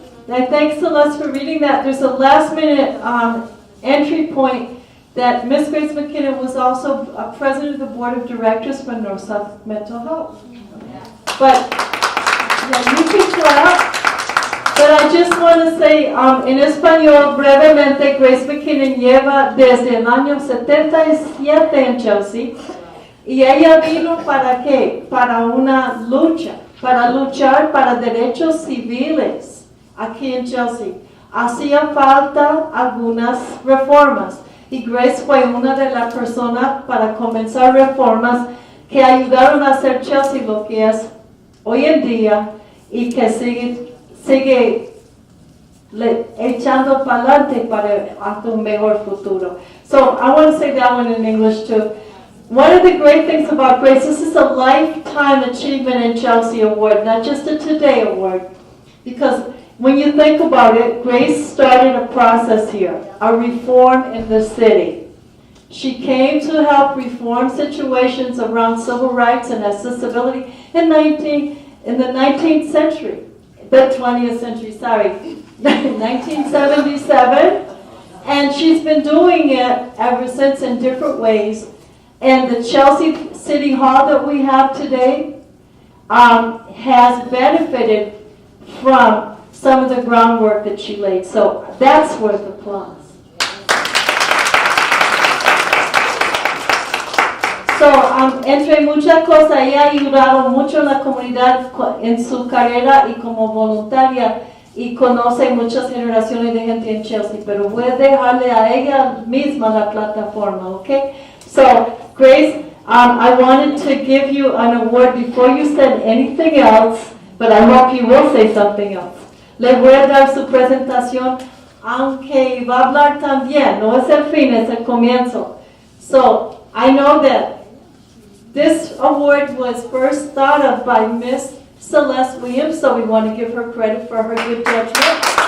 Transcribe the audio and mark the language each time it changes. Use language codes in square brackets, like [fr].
[en] Okay, thanks Celeste for reading that. There's a last minute entry point that Miss Grace McKinnon was also president of the board of directors for North South Mental Health. But yeah, you can clap. But I just want to say, [es] en español, brevemente, Grace McKinnon lleva desde el año 77 en Chelsea. Y ella vino ¿para qué? Para una lucha, para luchar para derechos civiles aquí en Chelsea. Hacía falta algunas reformas. Y Grace fue una de las personas para comenzar reformas que ayudaron a hacer Chelsea lo que es hoy en día y que sigue echando para adelante para hasta un mejor futuro. [en] So I want to say that one in English too. One of the great things about Grace, this is a Lifetime Achievement in Chelsea Award, not just a Today Award. Because when you think about it, Grace started a process here, a reform in the city. She came to help reform situations around civil rights and accessibility in the 19th century. The 20th century, sorry, 1977, and she's been doing it ever since in different ways. And the Chelsea City Hall that we have today has benefited from some of the groundwork that she laid. So that's worth applause. [es] So, entre muchas cosas, ella ha ayudado mucho a la comunidad en su carrera y como voluntaria y conoce muchas generaciones de gente en Chelsea, pero voy a dejarle a ella misma la plataforma, ¿ok? [en] So, Grace, I wanted to give you an award before you said anything else, but I hope you will say something else. [es] Le voy a dar su presentación, aunque va a hablar también, no es el fin, es el comienzo. [en] So, I know that this award was first thought of by Miss Celeste Williams, so we want to give her credit for her good judgment.